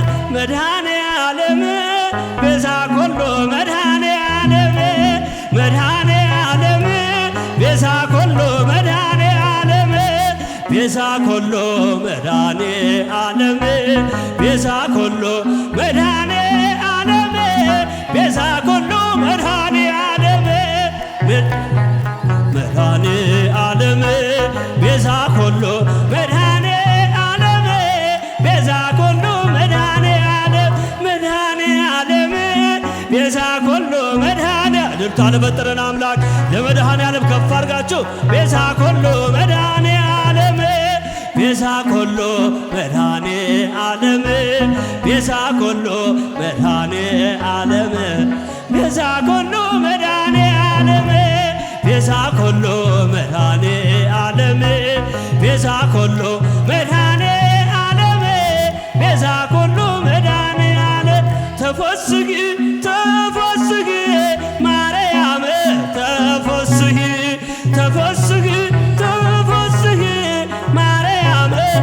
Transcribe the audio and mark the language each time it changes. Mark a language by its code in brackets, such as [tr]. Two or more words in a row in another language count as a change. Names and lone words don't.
[gez] መድኃኔ ዓለም ቤዛ ኩሉ መድኃኔ ዓለም መድኃኔ ዓለም ቤዛ ኩሉ መድኃኔ ዓለም ቤዛ ኩሉ መድኃኔ ዓለም ቤዛ ኩሉ መድኃኔ ዓለም ቤዛ ኩሉ መድኃኔ ዓለም መድኃኔ ዓለም ቤዛ ኩሉ መድኃኔ ዓለም ቤዛ ኩሉ መድኃኔ ዓለም መድኃኔ ዓለም ቤዛ ኩሉ [am] መድኃኔ እልልታ ለፈጠረን አምላክ ለመድኃኔ ዓለም ከፍ አድርጋችሁ [gez] ቤዛ ኩሉ መድኃኔ ዓለም ቤዛ ኩሉ መድኃኔ ዓለም ቤዛ ኩሉ መድኃኔ ዓለም ቤዛ ኩሉ መድኃኔ ዓለም ቤዛ ኩሉ መድኃኔ ዓለም ቤዛ ኩሉ መድኃኔ ዓለም ቤዛ ኩሉ መድኃኔ ዓለም ተፈስሒ ተፈስሒ ማርያም ተፈስሒ ተፈስሒ ተፈስሒ ማርያም